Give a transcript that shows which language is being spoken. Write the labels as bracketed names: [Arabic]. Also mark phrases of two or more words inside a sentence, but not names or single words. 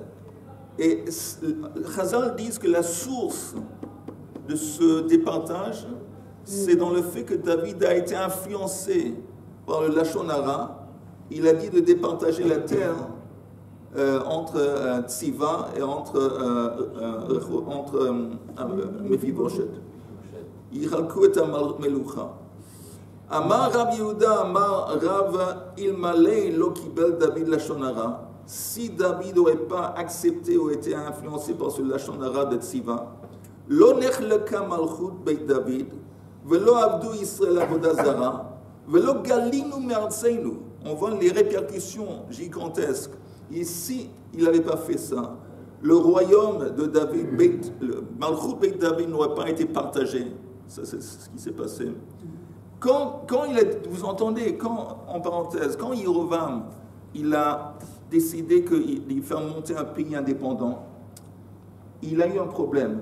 [French] Et Chazal disent que la source de ce départage, c'est dans le fait que David a été influencé par le [Hebrew] לשון הרע. [French] Il a dit de départager la terre entre Tziva et entre Mephivoshet. [Hebrew] יחלקו את המלוכה. אמר רב יהודה אמר רב אלמלא לא קיבל דוד לשון הרע. [French] Si David n'aurait pas accepté ou été influencé par ce [Hebrew] לשון הרע [French] de Tziva, [Hebrew] לא נחלקה מלכות בית דוד, ולא עבדו ישראל עבודה זרה, ולא גלינו מארצנו. [French] On voit les répercussions gigantesques. Et si il n'avait pas fait ça, le royaume de David, le [Hebrew] מלכות בית דוד [French] n'aurait pas été partagé. Ça, c'est ce qui s'est passé. Quand vous entendez, en parenthèse, quand Yerovam, il a décidé qu'il fait monter un pays indépendant, il a eu un problème.